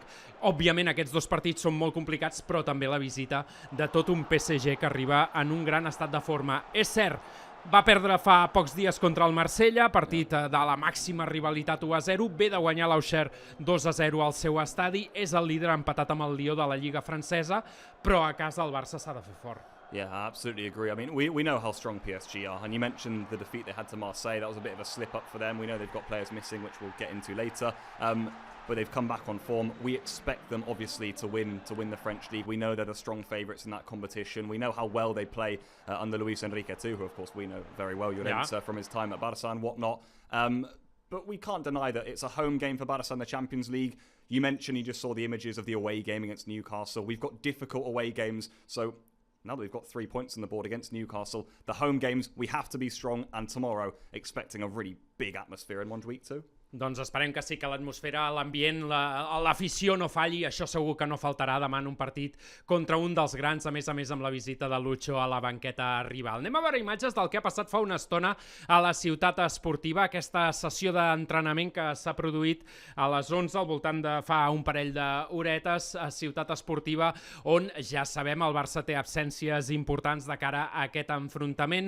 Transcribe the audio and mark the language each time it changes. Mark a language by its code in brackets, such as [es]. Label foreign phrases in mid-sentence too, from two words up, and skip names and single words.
[ca] Òbviament aquests dos partits són molt complicats, però també la visita de tot un PSG que arriba en un gran estat de forma. És cert, va perdre fa pocs dies contra el Marsella, partit de la màxima rivalitat 1-0, ve de guanyar l'Auxerre 2-0 al seu estadi, és el líder empatat amb el Lió de la Lliga francesa, però a casa el Barça s'ha de fer fort. [en] Yeah, I absolutely agree. I mean, we know how strong PSG are, and you mentioned the defeat they had to Marseille. That was a bit of a slip-up for them. We know they've got players missing, which we'll get into later. But they've come back on form. We expect them, obviously, to win the French league. We know they're the strong favourites in that competition. We know how well they play under Luis Enrique too, who, of course, we know very well, from his time at Barça and whatnot. But we can't deny that it's a home game for Barça in the Champions League. You mentioned you just saw the images of the away game against Newcastle. We've got difficult away games, so now that we've got 3 points on the board against Newcastle, the home games, we have to be strong, and tomorrow, expecting a really big atmosphere in Montjuic too. [ca] Doncs esperem que sí, que l'atmosfera, l'ambient, l'afició no falli. Això segur que no faltarà demà en un partit contra un dels grans, a més amb la visita de Lucho a la banqueta rival. Anem a veure imatges del que ha passat fa una estona a la ciutat esportiva, aquesta sessió d'entrenament que s'ha produït a les 11 al voltant de fa un parell d'horetes a ciutat esportiva, on ja sabem el Barça té absències importants de cara a aquest enfrontament.